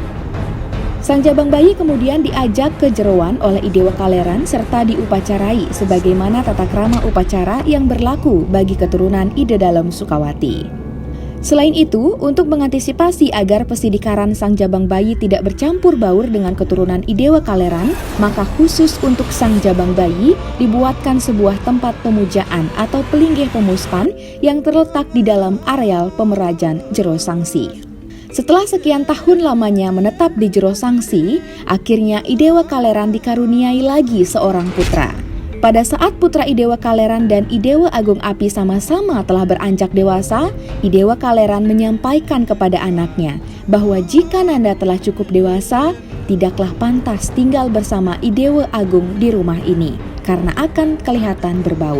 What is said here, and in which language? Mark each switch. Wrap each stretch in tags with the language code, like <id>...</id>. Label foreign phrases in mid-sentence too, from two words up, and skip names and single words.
<id>Sang jabang bayi kemudian diajak ke Jeroan oleh Idewa Kaleran serta diupacarai sebagaimana tata krama upacara yang berlaku bagi keturunan Ide Dalem Sukawati. Selain itu, untuk mengantisipasi agar pesidikaran sang jabang bayi tidak bercampur baur dengan keturunan Idewa Kaleran, maka khusus untuk sang jabang bayi dibuatkan sebuah tempat pemujaan atau pelinggih pemuspan yang terletak di dalam areal pemerajan Jero Sangsi. Setelah sekian tahun lamanya menetap di Jero Sangsi, akhirnya Idewa Kaleran dikaruniai lagi seorang putra. Pada saat putra Idewa Kaleran dan Idewa Agung Api sama-sama telah beranjak dewasa, Idewa Kaleran menyampaikan kepada anaknya bahwa jika Nanda telah cukup dewasa, tidaklah pantas tinggal bersama Idewa Agung di rumah ini, karena akan kelihatan berbaur.</id>